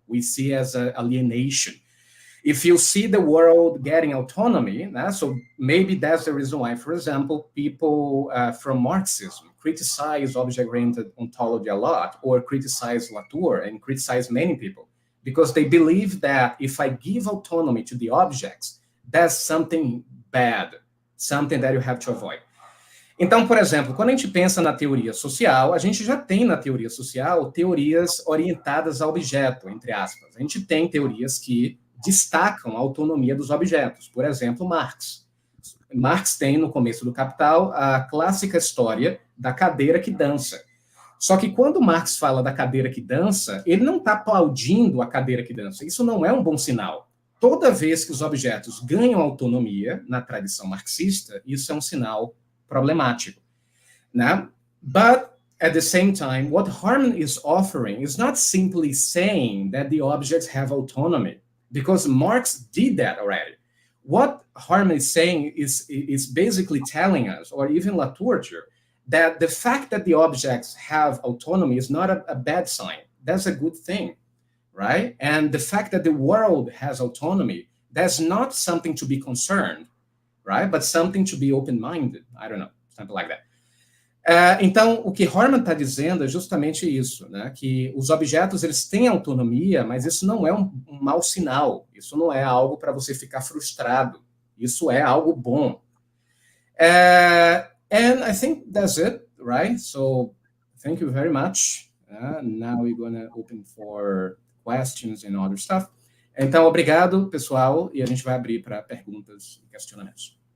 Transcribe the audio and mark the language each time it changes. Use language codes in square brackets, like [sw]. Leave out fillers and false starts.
[en] We see as an alienation. If you see the world getting autonomy, so maybe that's the reason why, for example, people from Marxism criticize object-oriented ontology a lot, or criticize Latour and criticize many people, because they believe that if I give autonomy to the objects, that's something bad, something that you have to avoid. [pt] Então, por exemplo, quando a gente pensa na teoria social, a gente já tem na teoria social teorias orientadas ao objeto, entre aspas. A gente tem teorias que destacam a autonomia dos objetos. Por exemplo, Marx. Marx tem, no começo do Capital, a clássica história da cadeira que dança. Só que quando Marx fala da cadeira que dança, ele não está aplaudindo a cadeira que dança. Isso não é um bom sinal. Toda vez que os objetos ganham autonomia na tradição marxista, isso é um sinal problemático, né? [en] But at the same time, what Harman is offering is not simply saying that the objects have autonomy, because Marx did that already. What Harman is saying is basically telling us, or even Latour, that the fact that the objects have autonomy is not a bad sign. That's a good thing, right? And the fact that the world has autonomy, that's not something to be concerned, right? But something to be open-minded. I don't know, something like that. [pt] Então, o que Harman está dizendo é justamente isso, né? Que os objetos eles têm autonomia, mas isso não é um mau sinal, isso não é algo para você ficar frustrado, isso é algo bom. [en] And I think that's it, right? So, thank you very much. Now we're going to open for questions and other stuff. [pt] Então, obrigado, pessoal, e a gente vai abrir para perguntas e questionamentos.